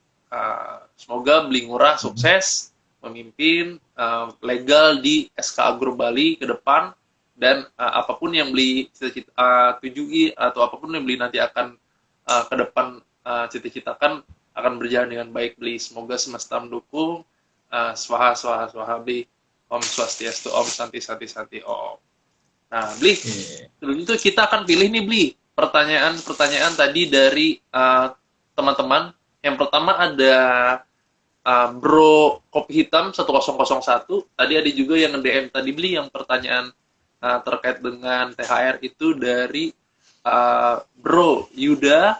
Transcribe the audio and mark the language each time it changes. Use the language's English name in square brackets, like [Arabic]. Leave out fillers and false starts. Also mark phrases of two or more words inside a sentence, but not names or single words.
[Indonesian] Semoga Bli Ngurah sukses memimpin legal di SK Agro Bali ke depan dan apapun yang Bli tujui atau apapun yang Bli nanti akan ke depan cita-citakan akan berjalan dengan baik, Bli. Semoga semesta mendukung. [Sanskrit] Swaha swaha swaha Bli. Om Swastiastu, Om Santi Santi Santi Om. [Indonesian] Nah, Bli, sebelum itu kita akan pilih nih, Bli, pertanyaan-pertanyaan tadi dari teman-teman. Yang pertama ada Bro Kopi Hitam 1001. Tadi ada juga yang nge-DM tadi, Bli, yang pertanyaan terkait dengan THR itu dari Bro Yuda.